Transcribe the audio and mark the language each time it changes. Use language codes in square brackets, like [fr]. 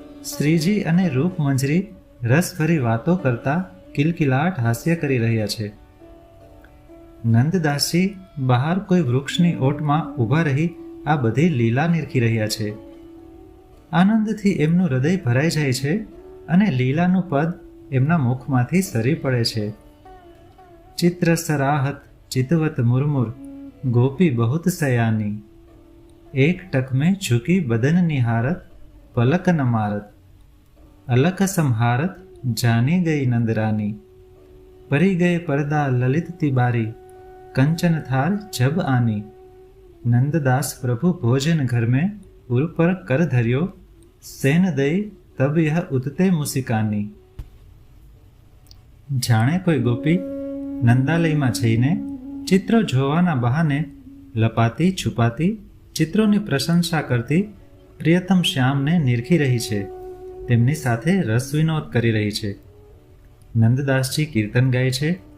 [gu] શ્રીજી અને રૂપમંજરી રસભરી વાતો કરતા કિલકિલાટ હાસ્ય કરી રહ્યા છે. નંદદાસજી બહાર કોઈ વૃક્ષની ઓટમાં ઊભા રહી આ બધી લીલા નિરખી રહ્યા છે. આનંદથી એમનું હૃદય ભરાઈ જાય છે અને લીલાનું પદ એમના મુખમાંથી સરી પડે છે. [bra] ચિત્ર સરાહત ચિતવત મુરમુર ગોપી બહુત સયાની, એક ટક में झुकी बदन निहारत पलक न मारत, अलक संहारत जानी गई नंदरानी, परी गए पर्दा ललित तिबारी, कंचन थार जब आनी, नंददास प्रभु भोजन घर में उर पर कर धरियो, सेन दई तब यह उतते मुसिकानी. [gu] જાણે કોઈ ગોપી નંદાલયમાં જઈને ચિત્રો જોવાના બહાને લપાતી છુપાતી ચિત્રોની પ્રશંસા કરતી પ્રિયતમ શ્યામને નિરખી રહી છે. તેમની સાથે રસ વિનોદ કરી રહી છે. નંદદાસજી કીર્તન ગાય છે.